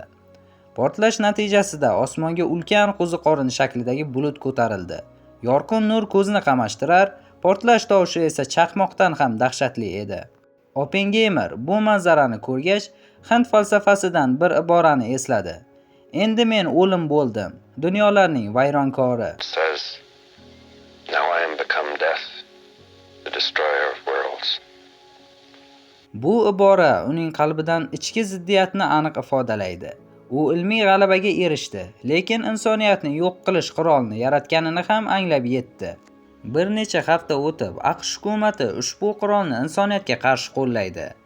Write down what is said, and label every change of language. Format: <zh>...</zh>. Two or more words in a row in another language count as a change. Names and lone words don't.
<uz>Portlash natijasida osmonga ulkan qo'ziqorin shaklidagi bulut ko'tarildi. Yorqin nur ko'zni qamashtirar, portlash tovushi esa chaqmoqdan ham dahshatli edi. Oppenheimer bu manzarani ko'rgach, Hind falsafasidan bir iborani esladi. Endi men o'lim bo'ldim, dunyolarning vayronkori.</uz> <en>Says, now I am become death, the destroyer of worlds.</en> <uz>Bu ibora uning qalbidan ichki ziddiyatni aniq ifodalaydi. U ilmiy g'alabaga erishdi, lekin insoniyatni yo'q qilish qurolini yaratganini ham anglab yetdi. Bir necha hafta o'tib, AQSh hukumati ushbu qurolni insoniyatga qarshi qo'llaydi.</uz>